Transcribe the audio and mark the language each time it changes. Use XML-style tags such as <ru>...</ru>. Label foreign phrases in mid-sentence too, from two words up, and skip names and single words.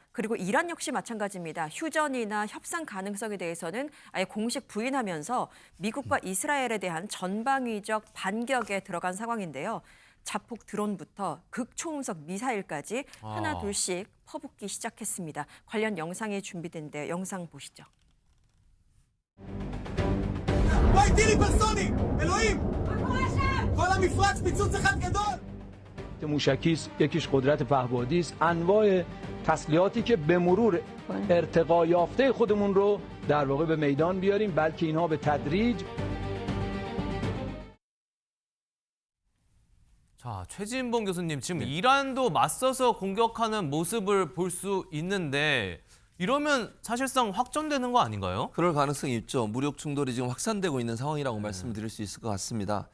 <ko>그리고 이란 역시 마찬가지입니다. 휴전이나 협상 가능성에 대해서는 아예 공식 부인하면서 미국과 이스라엘에 대한 전방위적 반격에 들어간 상황인데요. 자폭 드론부터 극초음속 미사일까지 하나 둘씩 퍼붓기 시작했습니다. 관련 영상이 준비된데 영상 보시죠.</ko> <fa>موشکی است، یکیش قدرت پهپادی است. انواع تسلیحاتی که به مرور ارتقا یافته خودمون رو در واقع به میدان بیاریم، بلکه اینها به تدریج.</fa> <ko>자, 최진봉 교수님, 지금 이란도 맞서서 공격하는 모습을 볼 수 있는데 이러면 사실상 확전되는 거 아닌가요? 그럴 가능성이 있죠. 무력 충돌이 지금 확산되고 있는 상황이라고 말씀드릴 수 있을 것 같습니다.</ko>